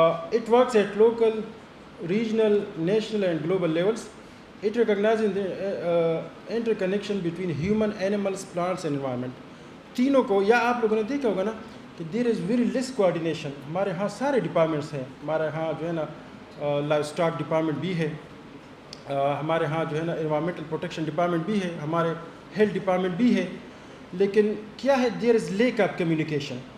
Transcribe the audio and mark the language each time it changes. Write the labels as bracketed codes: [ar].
[en] It works at local, regional, national and global levels. It recognizes the interconnection between human, animals, plants and environment. [ur] تینوں کو، یا آپ لوگوں نے دیکھا ہوگا نا کہ [en] There is very less coordination. [ur] ہمارے ہاں سارے ڈپارٹمنٹس ہیں، ہمارے ہاں جو ہے نا لائف اسٹاک ڈپارٹمنٹ بھی ہے، ہمارے ہاں جو ہے نا انوائرمنٹل پروٹیکشن ڈپارٹمنٹ بھی ہے، ہمارے ہیلتھ ڈپارٹمنٹ بھی ہے، لیکن کیا ہے، [en] There is lack of communication.